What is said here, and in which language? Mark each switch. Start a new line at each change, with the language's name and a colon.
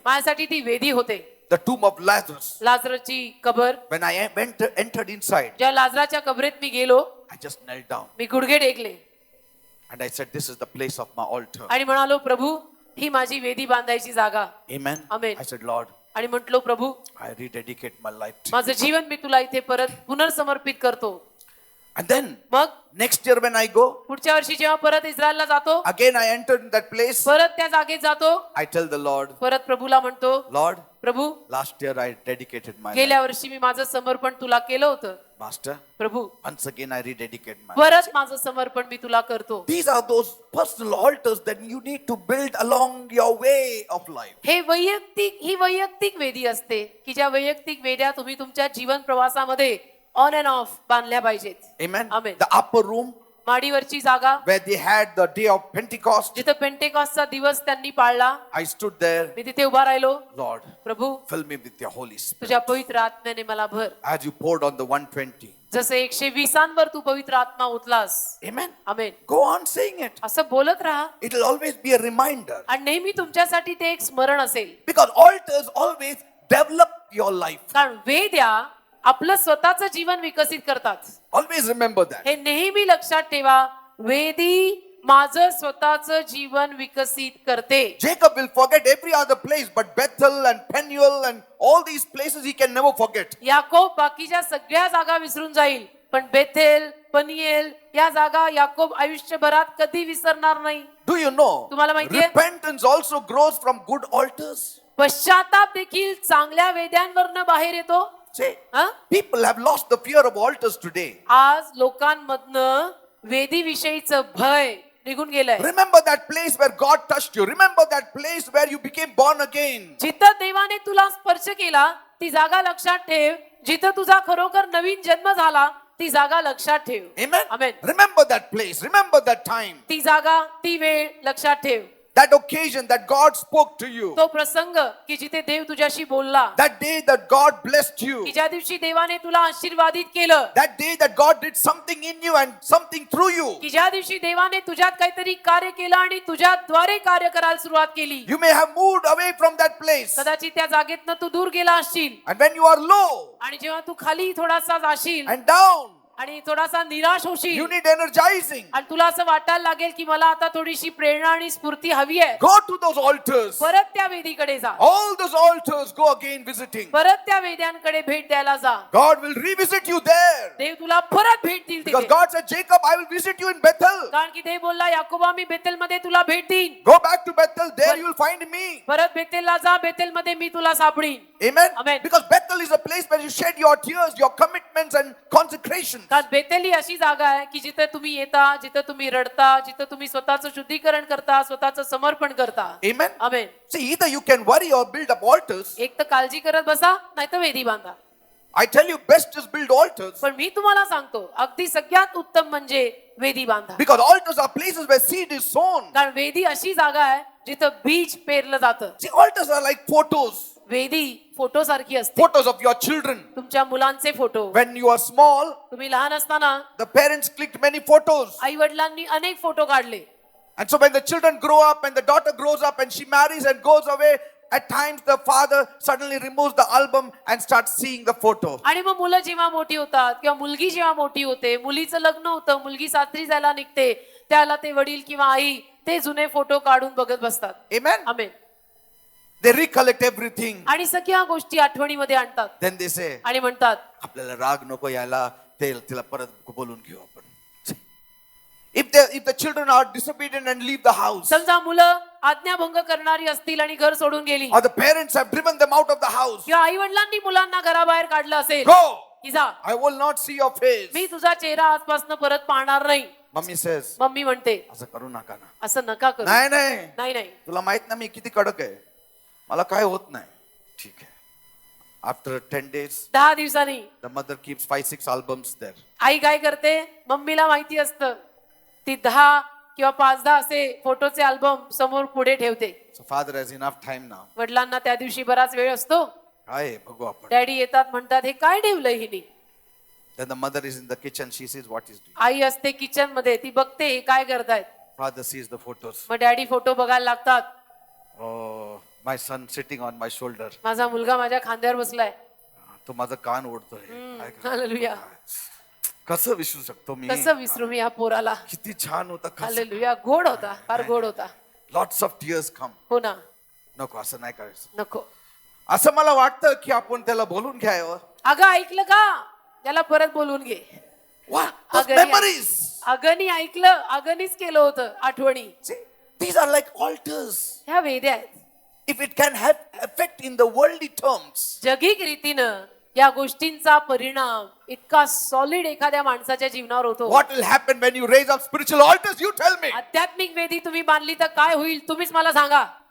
Marathi: माझ्यासाठी ती वेदी होते.
English: The tomb of Lazarus.
Marathi: लाजराची कबर.
English: When I entered inside,
Marathi: ज्या लाजराच्या कबरेत मी गेलो,
English: I just knelt down
Marathi: मी गुडघे टेकले
English: and I said, this is the place of my altar.
Marathi: आणि म्हणालो, प्रभू ही माझी वेदी बांधायची जागा.
English: Amen. Amen. I said, Lord,
Marathi: आणि म्हटलो, प्रभू
English: I rededicate my life to you.
Marathi: माझं जीवन मी तुला इथे परत पुनर्समर्पित करतो.
English: And then
Marathi: मग
English: next year when I go,
Marathi: पुढच्या वर्षी जेव्हा परत इस्रायलला जातो,
English: again I enter in that place.
Marathi: परत त्या जागेत जातो,
English: I tell the Lord,
Marathi: परत प्रभूला म्हणतो,
English: Lord,
Marathi: Prabhu
English: last year I dedicated my
Marathi: गेल्या
English: life.
Marathi: वर्षी मी माझं समर्पण तुला केलं होतं.
English: Master,
Marathi: Prabhu
English: once again I rededicate my life.
Marathi: परत माझं समर्पण मी तुला करतो.
English: These are those personal altars that you need to build along your way of life.
Marathi: ही वैयक्तिक वेदी असते की ज्या वैयक्तिक वेद्या तुम्ही तुमच्या जीवन प्रवासामध्ये
English: on and off
Marathi: बांधल्या पाहिजेत.
English: Amen. Amen. The upper room
Marathi: माडीवरची जागा
English: where they had the day of Pentecost,
Marathi: जिथं पेंटेकॉस्टचा दिवस त्यांनी पाळला,
English: I stood there.
Marathi: मी तिथे उभा राहिलो.
English: Lord,
Marathi: Prabhu
English: fill me with your Holy Spirit.
Marathi: तुझ्या पवित्र आत्म्याने मला भर.
English: As you poured on the 120.
Marathi: जसे 120 तू पवित्र आत्मा उतलास.
English: Amen.
Marathi: Amen.
English: Go on saying it.
Marathi: असं बोलत राहा
English: It will always be a reminder.
Marathi: आणि नेहमी तुमच्यासाठी ते एक स्मरण असेल.
English: Because altars always develop your life.
Marathi: कारण वेद्या आपलं स्वतःचं जीवन विकसित करतात.
English: Always remember that.
Marathi: हे नेहमी लक्षात ठेवा, वेदी माझं स्वतःचं जीवन विकसित करते.
English: Jacob will forget every other place, but Bethel and Peniel and all these places he can never forget.
Marathi: Yakob बाकीच्या सगळ्या जागा विसरून जाईल, पण बेथेल, पनिएल या जागा याकोब आयुष्यभरात कधी विसरणार नाही.
English: Do you know?
Marathi: तुम्हाला माहितीये?
English: Repentance also grows from good altars.
Marathi: पश्चाताप देखील चांगल्या वेद्यांवरनं बाहेर येतो.
English: Say,
Marathi: हं?
English: people have lost the fear of altars today.
Marathi: आज लोकांमधनं वेदी विषयीचं भय निघून गेलंय.
English: Remember that place where God touched you. Remember that place where you became born again.
Marathi: जिथं देवाने तुला स्पर्श केला ती जागा लक्षात ठेव. जिथं तुझा खरोखर नवीन जन्म झाला ती जागा लक्षात ठेव.
English: Amen. Amen. Remember that place. Remember that time.
Marathi: ती जागा ती वेळ लक्षात ठेव.
English: That occasion that God spoke to you.
Marathi: तो प्रसंग की जिथे देव तुझ्याशी बोलला,
English: That day that God blessed you.
Marathi: की ज्या दिवशी देवाने तुला आशीर्वादित केलं,
English: That day that God did something in you and something through you.
Marathi: की ज्या दिवशी देवाने तुझ्यात काहीतरी कार्य केलं आणि तुझ्याद्वारे कार्य करायला सुरुवात केली.
English: You may have moved away from that place.
Marathi: कदाचित त्या जागेतनं तू दूर गेला असशील
English: And when you are low
Marathi: आणि जेव्हा तू खाली थोडासा जाशील
English: and down,
Marathi: आणि थोडासा निराश होशील
English: you need energizing.
Marathi: आणि तुला असं वाटायला लागेल की मला आता थोडीशी प्रेरणा आणि स्फूर्ती हवी आहे,
English: Go to those altars.
Marathi: परत त्या वेदीकडे जा.
English: All those altars go again visiting.
Marathi: परत त्या वेद्यांकडे भेट द्यायला जा.
English: God will revisit you there.
Marathi: देव तुला परत भेट देईल
English: Because
Marathi: तिथे.
English: God said, Jacob, I will visit you in Bethel.
Marathi: कारण की देव बोलला, याकोबा मी बेतेल मध्ये तुला भेट देईन.
English: Go back to Bethel. There you will find me.
Marathi: परत बेतेलला जा, बेतेल मध्ये मी तुला सापडीन.
English: Amen.
Marathi: Amen.
English: Because Bethel is a place where you shed your tears, your commitments and consecrations.
Marathi: कारण बेतेल ही अशी जागा आहे की जिथे तुम्ही येता, जिथे तुम्ही रडता, जिथे तुम्ही स्वतःचं शुद्धीकरण करता, स्वतःचं समर्पण करता.
English: Amen.
Marathi: Amen.
English: See, either you can worry or build up altars.
Marathi: एक तर काळजी करत बसा, नाही तर वेदी बांधा.
English: I tell you, best is build altars.
Marathi: पण मी तुम्हाला सांगतो, अगदी सगळ्यात उत्तम म्हणजे वेदी बांधा.
English: Because altars are places where seed is sown.
Marathi: कारण वेदी अशी जागा आहे जिथं बीज पेरलं जातं.
English: See, altars are like photos.
Marathi: वेदी फोटो सारखी असते.
English: Photos of your children.
Marathi: तुमच्या मुलांचे photo.
English: When you are small,
Marathi: तुम्ही लहान असताना
English: the parents clicked many photos.
Marathi: आई वडिलांनी अनेक फोटो काढले.
English: And so when the children grow up and the daughter grows up and she marries and goes away, at times the father suddenly removes the album and starts seeing the photo.
Marathi: आणि मग मुलं जेव्हा मोठी होतात किंवा मुलगी जेव्हा मोठी होते, मुलीचं लग्न होतं, मुलगी सासरी जायला निघते, त्याला ते वडील किंवा आई ते जुने फोटो काढून बघत बसतात.
English: Amen.
Marathi: Amen.
English: They recollect everything.
Marathi: आणि सगळ्या गोष्टी आठवणीमध्ये आणतात
English: Then they say,
Marathi: आणि म्हणतात, आपल्याला राग नको यायला, तिला परत बोलून घेऊ आपण.
English: If the children are disobedient and leave the house,
Marathi: समजा मुलं आज्ञाभंग करणारी असतील आणि घर सोडून गेली,
English: or the parents have driven them out of the house,
Marathi: किंवा आई वडिलांनी मुलांना घराबाहेर काढलं असेल,
English: go.
Marathi: की जा,
English: I will not see your face.
Marathi: मी तुझा चेहरा आजपासून परत पाहणार नाही.
English: Mummy says,
Marathi: मम्मी म्हणते, असं करू नका ना. असं नका करू. नाही नाही, नाही नाही, तुला माहित ना मी किती कडक आहे, मला काय होत नाही. ठीक आहे.
English: After 10 days,
Marathi: 10 दिवसांनी
English: the mother keeps 5-6 albums there.
Marathi: आई काय करते, मम्मीला माहिती असतं, ती 10 किंवा 5-10 असे फोटोचे अल्बम समोर पुढे ठेवते.
English: So father has enough time now.
Marathi: वडिलांना त्या दिवशी बराच वेळ असतो. काय आहे, बघू आपण. डॅडी येतात, म्हणतात, हे काय ठेवलंय हिने.
English: Then the mother is in the kitchen, she sees what he's doing.
Marathi: आई असते किचन मध्ये, ती बघते हे काय करतायत.
English: Father sees the photos.
Marathi: मग डॅडी फोटो बघायला लागतात.
English: Oh, my son sitting on my shoulder.
Marathi: माझा मुलगा माझ्या खांद्यावर बसलाय. तो माझा कान ओढतोय. काय करणार? हालेलुया. कसं विसरू शकतो मी? कसं विसरू मी या पोराला. किती छान होता. हालेलुया. गोड होता, फार गोड होता.
English: Lots of tears come.
Marathi: हो ना. नको, असं नाही करायचं. नको. असं मला वाटतं की आपण त्याला बोलून घ्यावं. अगं ऐकलं का, त्याला परत बोलून घे.
English: What? Those
Marathi: Agnani-
English: memories.
Marathi: अगनी ऐकलं, अगनीच केलं होतं आठवणी.
English: See, these are like altars.
Marathi: ह्या वेद्या आहेत.
English: If it can have effect in the worldly terms,
Marathi: जगिक रीतीनं या गोष्टींचा परिणाम इतका सॉलिड एखाद्या माणसाच्या जीवनावर होतो.
English: what will happen when you raise up spiritual altars? You tell me.
Marathi: आध्यात्मिक वेदी तुम्ही बांधली तर काय होईल तुम्हीच मला सांगा.